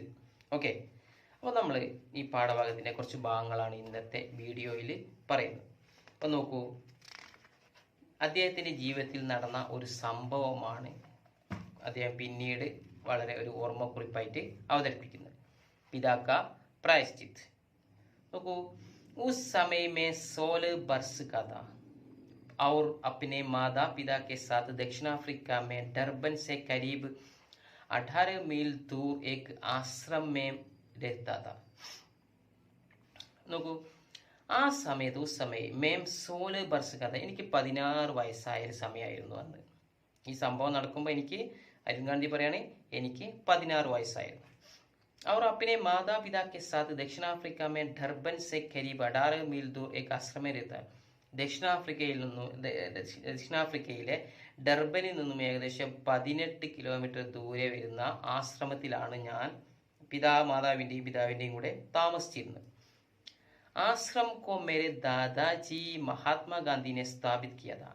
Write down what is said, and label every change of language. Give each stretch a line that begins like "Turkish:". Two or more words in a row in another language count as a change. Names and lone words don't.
Malayalam: ഓക്കെ, അപ്പോൾ നമ്മൾ ഈ പാഠഭാഗത്തിൻ്റെ കുറച്ച് ഭാഗങ്ങളാണ് ഇന്നത്തെ വീഡിയോയിൽ പറയുന്നത്. അപ്പോൾ നോക്കൂ, അദ്ദേഹത്തിൻ്റെ ജീവിതത്തിൽ നടന്ന ഒരു സംഭവമാണ് അദ്ദേഹം പിന്നീട് വളരെ ഒരു ഓർമ്മക്കുറിപ്പായിട്ട് അവതരിപ്പിക്കുന്നത്. പിതാക്ക പ്രായശ്ചിത്ത്. നോക്കൂ,
Hindi: उस समय में 16 वर्ष का था और अपने माता पिता के साथ दक्षिण अफ्रीका में डरबन से करीब 18 मील दूर एक आश्रम में रहता था.
Malayalam: നോക്കൂ, ആ സമയത്ത്
Hindi: उस समय में 16 वर्ष का था,
Malayalam: എനിക്ക് 16 വയസ്സായ ഒരു സമയമായിരുന്നു അന്ന്. ഈ സംഭവം നടക്കുമ്പോൾ എനിക്ക് അരുൺ ഗാന്ധി പറയുകയാണ്, എനിക്ക് 16 വയസ്സായിരുന്നു.
Hindi: और अपने माता पिता के साथ दक्षिण अफ्रीका में डरबन से करीब 18 मील दूर एक आश्रम में रहता है.
Malayalam: ദക്ഷിണാഫ്രിക്കയിലെ ഡർബനിൽ നിന്നും ഏകദേശം 18 കിലോമീറ്റർ ദൂരെ വരുന്ന ആശ്രമത്തിലാണ് ഞാൻ മാതാവിൻ്റെയും പിതാവിൻ്റെയും കൂടെ താമസിച്ചിരുന്നത്.
Hindi: आश्रम को मेरे दादाजी महात्मा गांधी ने स्थापित किया था.